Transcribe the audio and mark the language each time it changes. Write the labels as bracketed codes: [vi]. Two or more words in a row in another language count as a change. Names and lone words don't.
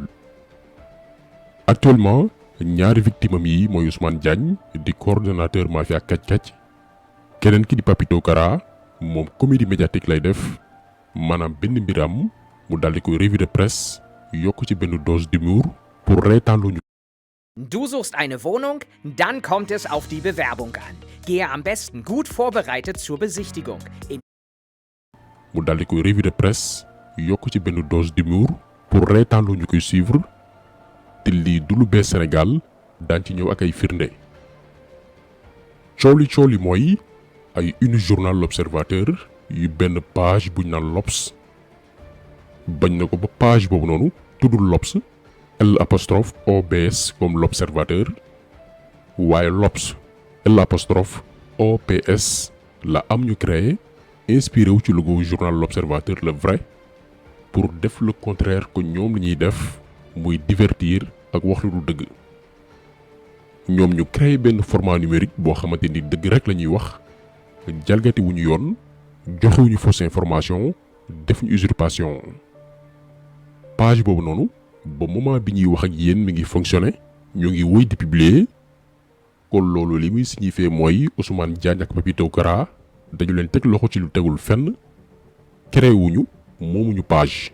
[wo] actuellement ñaari victime yi mooy Ousmane Diagne di coordonnateur mafia kàcc-kàcc keneen ki di Papito Kara moom [fr] comédie médiatique [wo] lay def maanaam benn mbiram mu daldi koy [fr] revue de presse [wo] yokk ci benn [fr] dose d'humour [wo] pour reetaanloo ñu. [de] Du suchst eine Wohnung? Dann kommt es auf die Bewerbung an. Gehe am besten gut vorbereitet zur Besichtigung. [wo] mu daldi koy [fr] revue de presse [wo] yokk ci benn [fr] dose d'humour [wo] pour reetaanloo ñu koy suivre te lii du lu bees Sénégal daan ci ñëw ak ay firnde. coow li mooy ay [fr] une journal [wo] l'Observateur yu benn page buñ naan l'Obs bañ na ko ba page boobu noonu tuddul l'Obs L'_OBS comme l'Observateur waaye l'Obs L'_OPS la am ñu créé inspiré wu ci logo journal l'Observateur [fr] le vrai pour [wo] def [fr] le contraire que [wo] ñoom la ñuy def muy divertir ak wax lu dëgg. ñoom ñu créé benn [fr] format numérique [wo] boo xamante ni dëgg rek la ñuy wax jalgati wu ñu yoon joxewuñu [fr] fausse information [wo] def ñu usurpation. page boobu noonu ba moment bi ñuy wax ak yéen mi ngi fonctionné ñoo ngi wéy di publier kon loolu li muy signifié mooy Ousmane Diagne ak Papito Kara dañu leen teg loxo ci lu tegul fenn créé wuñu moomuñu page.